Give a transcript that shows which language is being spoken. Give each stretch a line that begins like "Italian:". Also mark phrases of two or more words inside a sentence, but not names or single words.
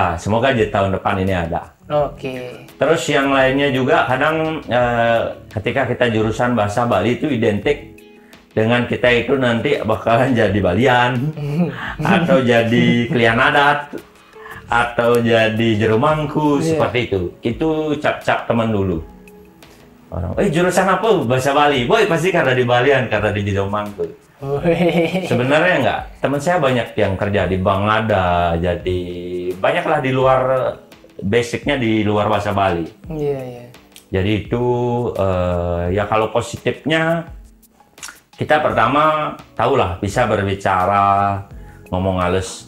Indonesian: Semoga di tahun depan ini ada. Oke. Terus yang lainnya juga kadang ketika kita jurusan bahasa Bali itu identik dengan kita itu nanti bakalan jadi Balian atau jadi Klian adat atau jadi jero mangku, seperti itu. Itu cap-cap teman dulu. Orang, jurusan apa? Bahasa Bali. Boy, pasti karena di Balian, karena di jero mangku. Sebenarnya enggak. Teman saya banyak yang kerja di bank ada, jadi banyaklah di luar, basicnya di luar bahasa Bali. Iya. Jadi itu ya kalau positifnya kita pertama tahulah bisa berbicara, ngomong halus.